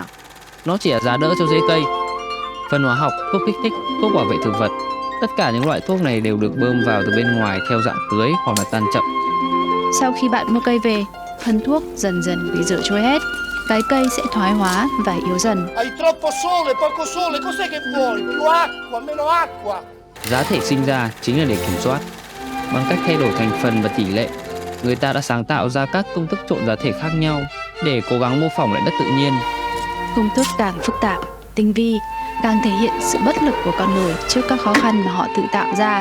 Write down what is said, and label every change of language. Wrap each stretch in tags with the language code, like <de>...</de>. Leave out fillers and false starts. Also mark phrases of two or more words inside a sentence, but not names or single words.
<vi>Nó chỉ là giá đỡ cho rễ cây. Phân hóa học, thuốc kích thích, thuốc bảo vệ thực vật, tất cả những loại thuốc này đều được bơm vào từ bên ngoài theo dạng tưới hoặc là tan chậm. Sau khi bạn mua cây về, phân thuốc dần dần bị rửa trôi hết. Cái cây sẽ thoái hóa và yếu dần.</vi> <it>Hai troppo sole, poco sole, cos'è che vuoi? Più acqua, meno acqua.</it> <vi>Giá thể sinh ra chính là để kiểm soát. Bằng cách thay đổi thành phần và tỷ lệ, người ta đã sáng tạo ra các công thức trộn giá thể khác nhau để cố gắng mô phỏng lại đất tự nhiên. Công thức càng phức tạp, tinh vi, càng thể hiện sự bất lực của con người trước các khó khăn mà họ tự tạo ra.</vi>